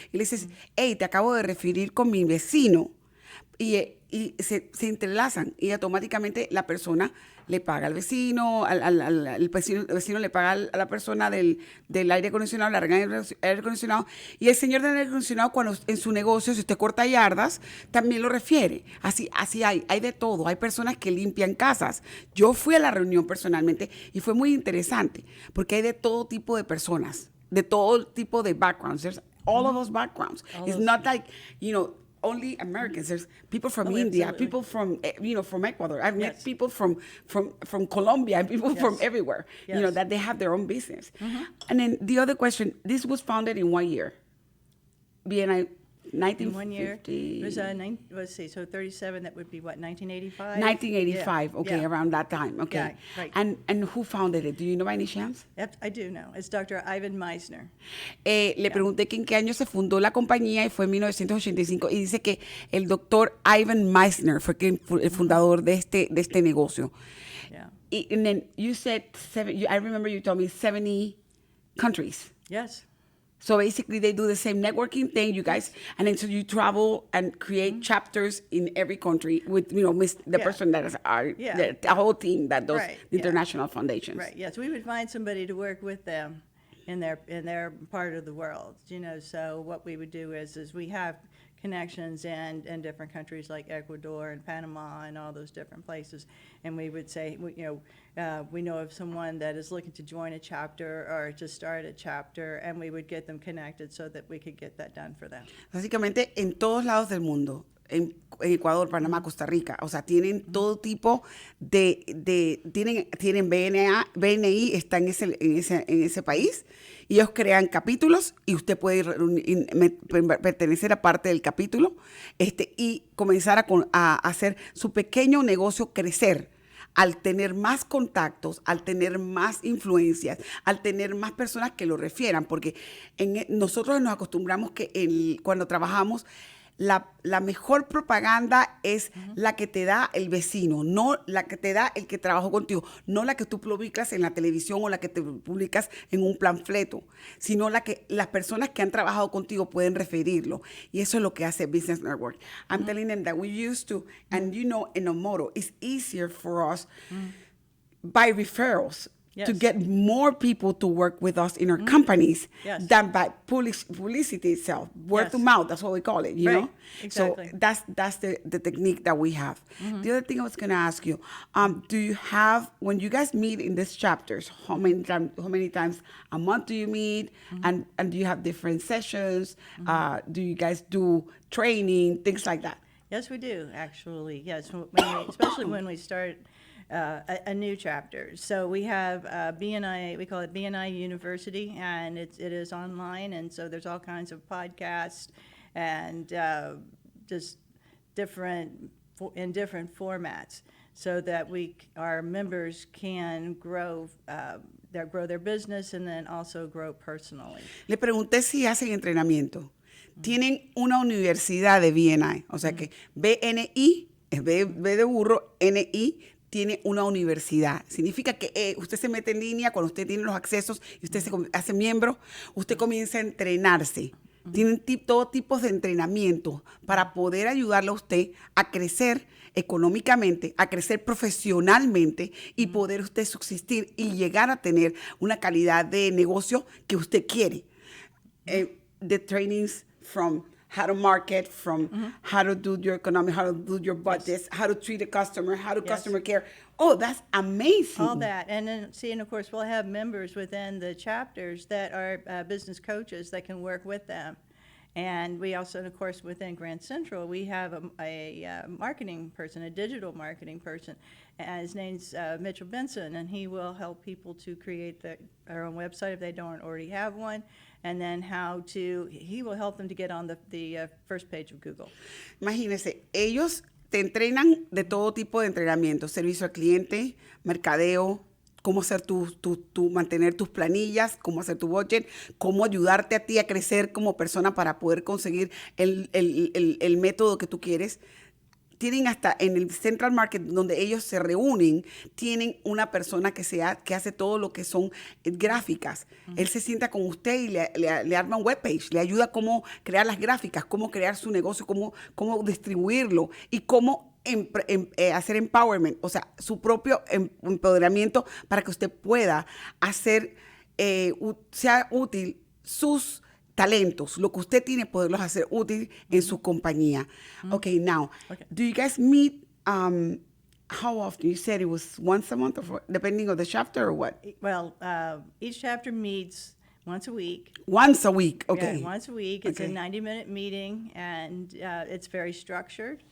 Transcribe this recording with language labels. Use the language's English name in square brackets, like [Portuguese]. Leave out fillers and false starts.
[Spanish] Y le dice, hey, te acabo de referir con mi vecino. Y se entrelazan y automáticamente la persona le paga al vecino, el vecino le paga a la persona del aire acondicionado, le arreglan el aire acondicionado, y el señor del aire acondicionado, cuando en su negocio, si usted corta yardas, también lo refiere. Así hay de todo. Hay personas que limpian casas. Yo fui a la reunión personalmente y fue muy interesante porque hay de todo tipo de personas, de todo tipo de backgrounds. [English] There's all of those backgrounds. It's not like, only Americans. There's people from India, absolutely. people from from Ecuador. I've met people from Colombia, and people from everywhere. Yes. That they have their own business. And then the other question: this was founded in what year? BNI, 1950. In 1 year, it was let's see, so 37. That would be what, 1985. 1985. Yeah. Okay, Yeah. around that time. Okay. Yeah, right. And who founded it? Do you know by any chance? Yep, I do know. It's Dr. Ivan Meisner. [Spanish] Le pregunté que en qué año se fundó la compañía y fue en 1985, y dice que el doctor Ivan Meisner fue el fundador de este negocio. [English] Yeah. And then you said I remember you told me 70 countries. Yes. So basically they do the same networking thing, you guys, and then so you travel and create chapters in every country with, the person that is the whole team that does the international foundations. Right. Yes, we would find somebody to work with them in their part of the world. So what we would do is we have connections in different countries like Ecuador and Panama and all those different places, and we would say, we know of someone that is looking to join a chapter or to start a chapter, and we would get them connected so that we could get that done for them. [Spanish] Básicamente en todos lados del mundo, en Ecuador, Panamá, Costa Rica, o sea, tienen todo tipo tienen BNI está en ese país, y ellos crean capítulos y usted puede pertenecer a parte del capítulo y comenzar a hacer su pequeño negocio crecer al tener más contactos, al tener más influencias, al tener más personas que lo refieran, porque nosotros nos acostumbramos que cuando trabajamos, la mejor propaganda es la que te da el vecino, no la que te da el que trabajó contigo, no la que tú publicas en la televisión o la que te publicas en un panfleto, sino la que las personas que han trabajado contigo pueden referirlo. Y eso es lo que hace Business Network. [English] I'm telling them that we used to, and in a motto, it's easier for us by referrals. Yes. To get more people to work with us in our companies than by publicity itself, word of mouth. That's what we call it, you know. Exactly. So that's the technique that we have. The other thing I was going to ask you, do you have, when you guys meet in these chapters, how many times a month do you meet, and do you have different sessions? Do you guys do training, things like that? Yes, we do, actually. Yes, especially when we start a new chapter. So we have BNI, we call it BNI University, and it is online, and so there's all kinds of podcasts and just different formats, so that our members can grow grow their business and then also grow personally. [Spanish] Le pregunté si hacen entrenamiento. Tienen una universidad de BNI, o sea que BNI, es B de burro, NI, tiene una universidad. Significa que usted se mete en línea cuando usted tiene los accesos y usted se hace miembro, usted comienza a entrenarse. Tienen todo tipo de entrenamiento para poder ayudarle a usted a crecer económicamente, a crecer profesionalmente y poder usted subsistir y llegar a tener una calidad de negocio que usted quiere. [English] The trainings from how to market, from how to do your economic, how to do your budgets, how to treat a customer, how to customer care. Oh, that's amazing. All that. And then, and of course, we'll have members within the chapters that are business coaches that can work with them. And we also, of course, within Grand Central, we have a marketing person, a digital marketing person. His name's Mitchell Benson, and he will help people to create their own website if they don't already have one, and then he will help them to get on the first page of Google. [Spanish] Imagínense, ellos te entrenan de todo tipo de entrenamiento, servicio al cliente, mercadeo, cómo hacer mantener tus planillas, cómo hacer tu budget, cómo ayudarte a ti a crecer como persona para poder conseguir el método que tú quieres. Tienen hasta en el Central Market, donde ellos se reúnen, tienen una persona que hace todo lo que son gráficas. Él se sienta con usted y le arma un webpage, le ayuda a cómo crear las gráficas, cómo crear su negocio, cómo distribuirlo y cómo hacer empowerment, o sea, su propio empoderamiento para que usted pueda hacer, sea útil sus talentos, lo que usted tiene, poderlos hacer útil en su compañía. [English] Okay, now, do you guys meet, how often? You said it was once a month, or depending on the chapter, or what? Well, each chapter meets once a week. Once a week, okay. Yeah, once a week. It's a 90-minute meeting, and it's very structured.